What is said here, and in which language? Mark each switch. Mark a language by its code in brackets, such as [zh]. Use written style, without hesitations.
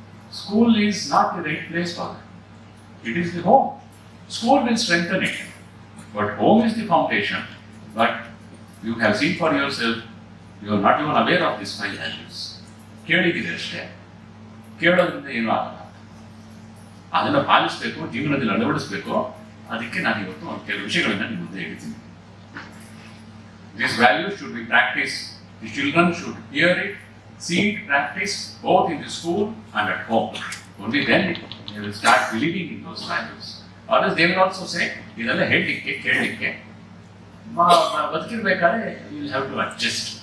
[en] School is not the right place for that. It is the home. School will strengthen it. But home is the foundation. But you have seen for yourself, you are not even aware of these 5 values. [kn] ಕೇಳಿಗಿದೆ ಅಷ್ಟೇ. ಕೇಳೋದ್ರಿಂದ ಏನೂ ಆಗಲ್ಲ. ಅದನ್ನು ಪಾಲಿಸಬೇಕು, ಜೀವನದಲ್ಲಿ ಅಳವಡಿಸಬೇಕು. ಅದಕ್ಕೆ ನಾನು ಇವತ್ತು ಒಂದು ಕೆಲವು ವಿಷಯಗಳನ್ನು ನಿಮ್ಮ ಮುಂದೆ ಹೇಳ್ತೀನಿ. [en] These values should be practiced. The children should hear it, see it, practice both in the school and at home. Only then they will start believing in those values. Others they will also say, [kn] ಇದೆಲ್ಲ ಹೇಳಲಿಕ್ಕೆ ಕೇಳಲಿಕ್ಕೆ ಬದುಕಿರ್ಬೇಕಾದ್ರೆ [en] you will have to adjust.